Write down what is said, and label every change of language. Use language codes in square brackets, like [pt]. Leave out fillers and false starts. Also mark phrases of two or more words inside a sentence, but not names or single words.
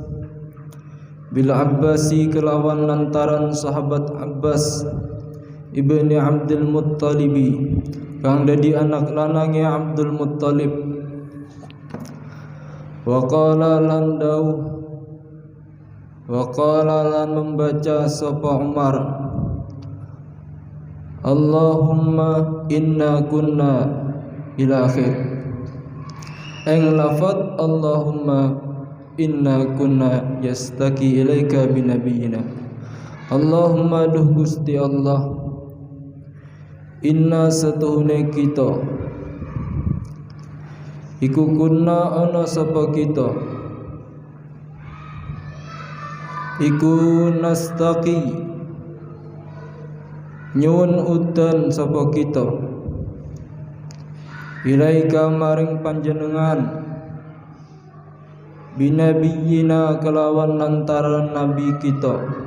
[ar] بالعباس [jv] kelawan lantaran sahabat Abbas ibni Abdul Muttalibi kang dadi anak lanange Abdul Muttalib. [ar] وقال [jv] lan membaca sapa Umar, [ar] اللهم إنا كنا إلى آخر. [jv] Eng lafad [ar] اللهم إنا كنا نستسقي إليك بنبينا. [jv] Allahumma duh Gusti Allah, inna satuhune kita iku kunna ana sapa kita iku nastaqi nyuwun udan sapa kita ilaika maring panjenengan binabiyina kelawan lantaran nabi kita.